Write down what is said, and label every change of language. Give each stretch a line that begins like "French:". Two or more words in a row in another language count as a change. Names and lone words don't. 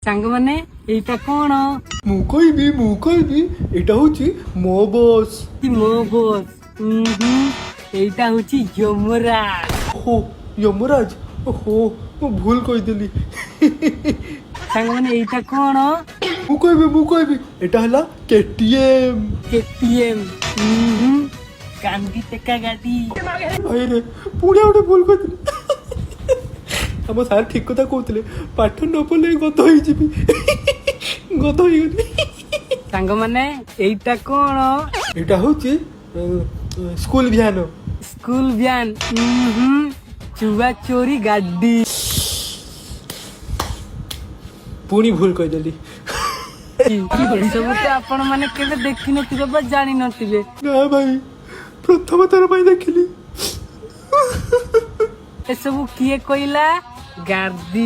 Odia: ସାଙ୍ଗ ମାନେ ଏଟା କଣ ମୁଁ କହିବି ଏଇଟା ହଉଛି ମୋ ବସ୍। ମୋ ବସ୍ ଏଟା ହଉଛି ଯମରାଜ ଓହୋ ଯମରାଜ। ओहो ମୁଁ ଭୁଲ କହିଦେଲି। ସାଙ୍ଗ ମାନେ ଏଟା କଣ ମୁଁ କହିବି ଏଇଟା ହେଲା KTM। କେଟିଏମ୍ କାନ୍ଦି ଟେକା ଗାଡ଼ି ଭାଇରେ ପୁଣି ଆଉ ଗୋଟେ ଭୁଲ କହିଦେଲି। ଆମ ସାର୍ ଠିକ କଥା କହୁଥିଲେ, ପାଠ ନ ପଢିଲେ ଗଧ ହେଇଯିବି। ଗଧ ହେଇଗଲି। ସାଙ୍ଗ ମାନେ ଏଟା କଣ ଏଇଟା ହଉଛି
English: school van. school van
Odia: ଚୁଆ ଚୋରି ଗାଡ଼ି ପୁଣି ଭୁଲ କହିଦେଲି। ଏସବୁ ତ ଆପଣ ମାନେ କେବେ ଦେଖିନଥିବେ ବା ଜାଣିନଥିବେ। ନା ଭାଇ ପ୍ରଥମ ଥର ପାଇଁ ଦେଖିଲି। ଏସବୁ କିଏ କହିଲା ଗାର୍ଦି